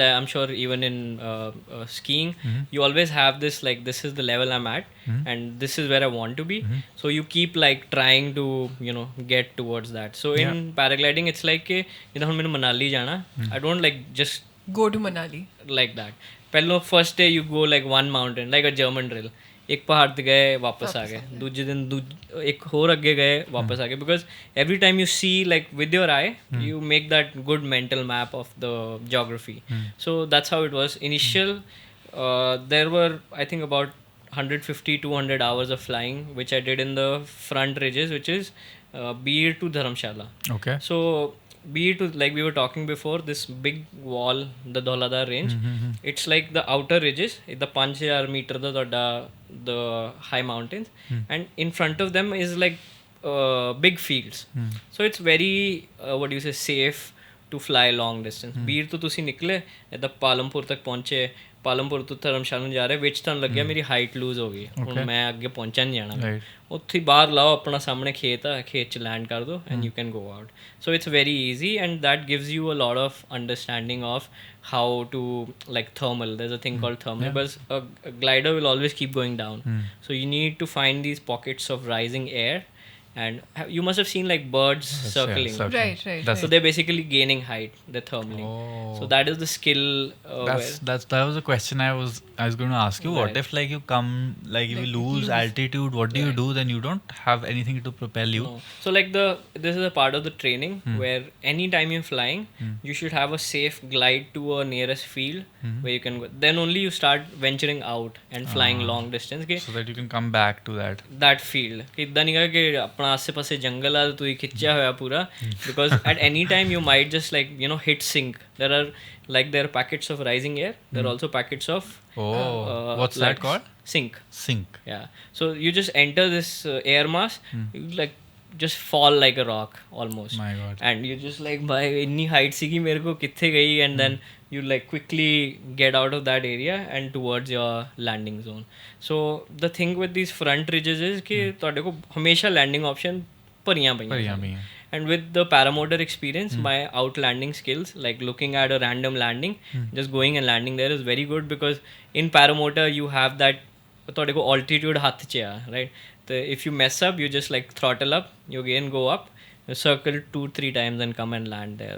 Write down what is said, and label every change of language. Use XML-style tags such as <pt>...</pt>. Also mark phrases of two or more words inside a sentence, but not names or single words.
<en>I'm sure even in skiing, you always have this like, this is the level I'm at, and this is where I want to be. So you keep like trying to get towards that. So in paragliding, it's like, Manali jana. I don't like just Go to Manali. like that. पहलो first day you go like one mountain, like a German drill.</en> <hi>एक पहाड़ पे गए वापस आ गए, दूसरे दिन एक और आगे गए वापस आ गए,</hi> <en>because every time you see like with your eye you make that good mental map of the geography. So that's how it was initial. There were I think about 150-200 hours of flying which I did in the front ridges, which is Beer to Dharamshala. Okay. So Beer to, like we were talking before, this big wall, the Dholadar range, it's like the outer ridges, the 5000 meter the high mountains, and in front of them is like big fields. So it's very what do you say, safe to fly long distance.</en> <pa>Beer to ਤੁਸੀਂ ਨਿਕਲੇ ਇਦਾਂ ਪਾਲਮਪੁਰ ਤੱਕ ਪਹੁੰਚੇ, ਪਾਲਮਪੁਰ ਤੋਂ ਧਰਮਸ਼ਾਲਾ ਨੂੰ ਜਾ ਰਹੇ, ਵਿੱਚ ਤੁਹਾਨੂੰ ਲੱਗਿਆ ਮੇਰੀ</pa> <en>height loose</en> <pa>ਹੋ ਗਈ, ਹੁਣ ਮੈਂ ਅੱਗੇ ਪਹੁੰਚਾ ਨਹੀਂ ਜਾਣਾ, ਉੱਥੇ ਬਾਹਰ ਲਾਓ ਆਪਣਾ ਸਾਹਮਣੇ ਖੇਤ ਆ, ਖੇਤ ਚ ਲੈਂਡ ਕਰ ਦੋ</pa> <en>and you can go out. So it's very easy and that gives you a lot of understanding of how to like thermal. There's a thing called thermal, but a glider will always keep going down. So you need to find these pockets of rising air, and you must have seen like birds circling. Right. So they're basically gaining height, they're thermaling. So that is the skill. That was a question I was going to ask you. Right. What if like you come, like if you lose altitude, what do you do? Then you don't have anything to propel you. No. So like this is a part of the training where anytime you're flying, you should have a safe glide to a nearest field where you can go. Then only you start venturing out and flying long distance. So that you can come back to that field.</en> <pa>ਇੱਦਾਂ ਨਹੀਂ ਗਾ ਕਿ ਆਪਣਾ ਆਸੇ ਪਾਸੇ ਜੰਗਲ ਆ ਤੁਸੀਂ ਖਿੱਚਿਆ ਹੋਇਆ ਪੂਰਾ,</pa> <en>because at any time you might just like hit sink. There are packets of rising air, there are also packets of what's that called? Sink. Yeah, so you just enter this air mass, you like just fall like a rock almost. My God. And you just like by</en> <pa>ਇੰਨੀ height ਸੀ ਕਿ ਮੇਰੇ ਕੋ ਕਿੱਥੇ ਗਈ,</pa> <en>and then you like quickly get out of that area and towards your landing zone. So the thing with these front ridges is ki</en> <pa>ਤੁਹਾਡੇ ਕੋ ਹਮੇਸ਼ਾ</pa> <en>landing option</en> <pa>ਭਰੀਆਂ ਪਈਆਂ.</pa> <en>And with the paramotor experience, my outlanding skills, like looking at a random landing, just going and landing there is very good, because in paramotor you have that</en> <pa>ਤੁਹਾਡੇ ਕੋ</pa> <en>altitude</en> <pa>ਹੱਥ 'ਚ ਆ,</pa> <en>right? So if you mess up, you just like throttle up, you again go up, you circle 2-3 times and come and land there.</en>